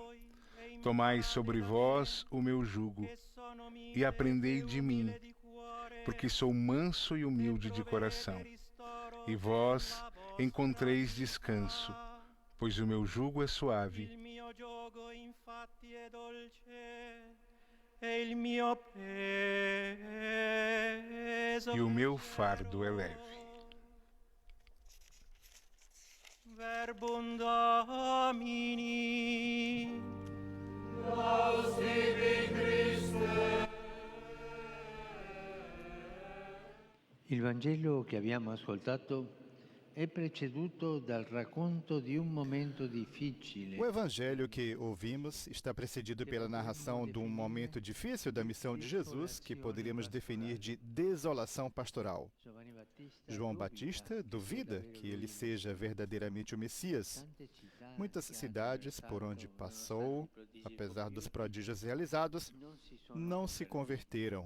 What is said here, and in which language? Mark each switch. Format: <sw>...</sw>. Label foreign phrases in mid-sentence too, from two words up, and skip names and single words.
<pt>Tomai sobre vós o meu jugo e aprendei de mim, porque sou manso e humilde de coração, e vós encontreis descanso, pois o meu jugo é suave e o meu fardo é leve.</pt> <la>Verbum Domini. Laus tibi Christe.</la> <it>Il Vangelo che abbiamo ascoltato è preceduto dal racconto di un momento difficile.</it> <pt>O evangelho que ouvimos está precedido pela narração de um momento difícil da missão de Jesus, que poderíamos definir de desolação pastoral. João Batista duvida que ele seja verdadeiramente o Messias. Muitas cidades por onde passou, apesar dos prodígios realizados, não se converteram.</pt>